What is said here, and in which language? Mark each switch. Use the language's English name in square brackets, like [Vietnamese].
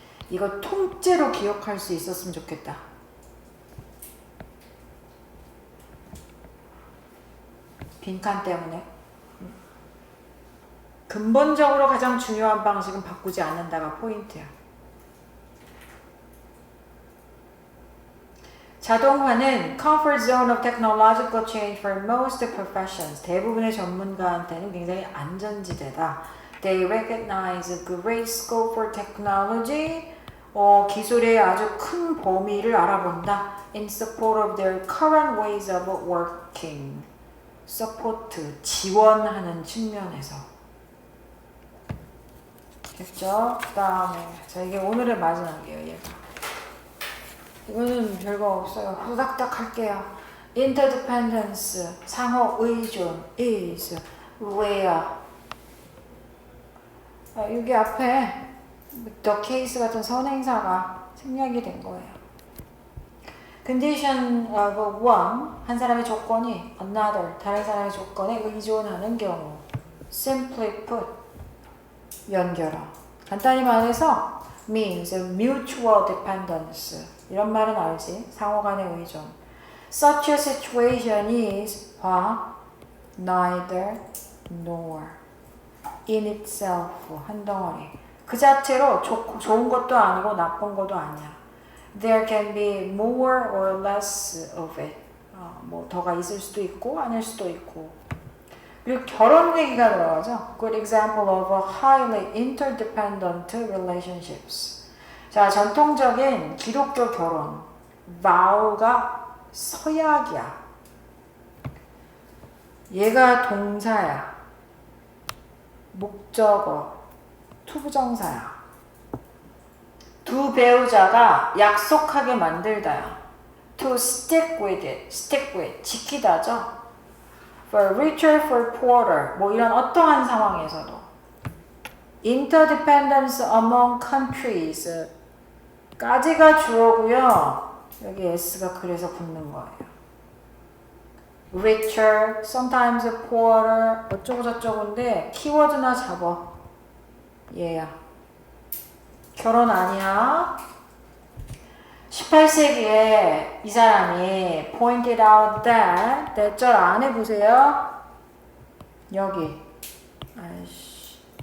[Korean] 이거 통째로 기억할 수 있었으면 좋겠다. 빈칸 때문에. 근본적으로 가장 중요한 방식은 바꾸지 않는다가 포인트야. 자동화는 [English] comfort zone of technological change for most professions. [Korean] 대부분의 전문가한테는 굉장히 안전지대다. [English] They recognize great scope for technology. [Korean] 기술의 아주 큰 범위를 알아본다. [English] In support of their current ways of working. [Korean] support, 지원하는 측면에서. 됐죠? 그 다음에 자 이게 오늘의 마지막이에요. 얘가. 이거는 별거 없어요. 후닥닥 할게요. [English] Interdependence, [Korean] 상호 의존, [English] is, where. [Korean] 여기 앞에 the case 같은 선행사가 생략이 된 거예요. [English] Condition of one, [Korean] 한 사람의 조건이 [English] another, [Korean] 다른 사람의 조건에 의존하는 경우. [English] Simply put, [Korean] 연결어. 간단히 말해서 [English] means mutual dependence. [Korean] 이런 말은 알지? 상호간의 의존. [English] Such a situation is neither nor in itself [Korean] 한 덩어리. 그 자체로 좋은 것도 아니고 나쁜 것도 아니야. [English] There can be more or less of it. [Korean] 뭐 더가 있을 수도 있고 아닐 수도 있고. 그리고 결혼 얘기가 들어가죠. [English] Good example of a highly interdependent relationships. [Korean] 자, 전통적인 기독교 결혼. vow가 서약이야. 얘가 동사야. 목적어. 투부정사야. 두 배우자가 약속하게 만들다야. [English] To stick with it. stick with. [Korean] 지키다죠. [English] For richer, for poorer. [Korean] 뭐 이런 어떠한 상황에서도. [English] interdependence among countries [Korean] 까지가 주어고요. 여기 s가 그래서 붙는 거예요. [English] richer, sometimes poorer, [Korean] 어쩌고 저쩌고인데 키워드나 잡어. 얘야. 결혼 아니야. 18세기에 이 사람이 [English] pointed out that [Korean] 대절 안에 보세요. 여기. 아이씨.